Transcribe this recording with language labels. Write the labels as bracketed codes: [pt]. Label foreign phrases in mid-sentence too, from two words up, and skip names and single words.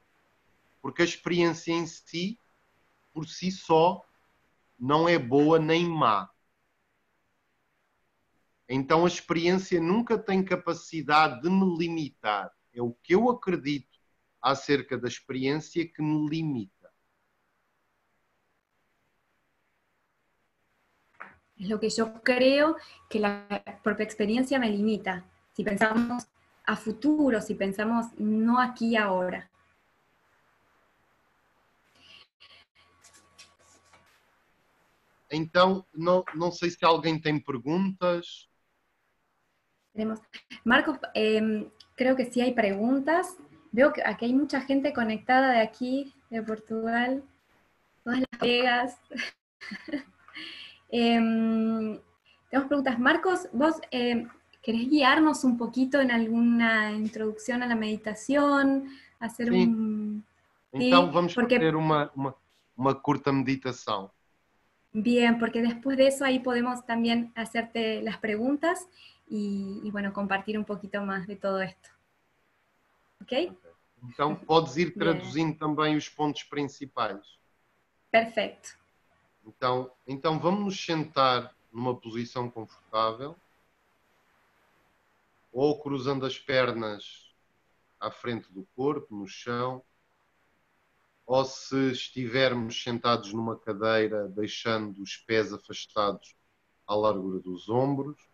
[pt] Porque a experiência em si, por si só, não é boa nem má. Então a experiência nunca tem capacidade de me limitar. É o que eu acredito acerca da experiência que me limita. [es] Es lo que yo creo que la propia experiencia me limita. Si pensamos a futuro, si pensamos no aquí y ahora. [pt] Então, não sei se alguém tem perguntas. [es] Marcos, creo que sí hay preguntas. Veo que aquí hay mucha gente conectada de aquí, de Portugal, todas las colegas. Tenemos preguntas. Marcos, vos querés guiarnos un poquito en alguna introducción a la meditación, hacer [pt] Sim. [es] un... [pt] Então [es] ¿sí? [pt] vamos Porque, fazer uma curta meditação. [es] bien, porque después de eso ahí podemos también hacerte las preguntas y bueno, compartir un poquito más de todo esto. ¿Ok? [pt] Então podes ir [es] Bien. [pt] traduzindo também os pontos principais. [es] Perfecto. [pt] Então vamos nos sentar numa posição confortável, ou cruzando as pernas à frente do corpo, no chão, ou se estivermos sentados numa cadeira, deixando os pés afastados à largura dos ombros.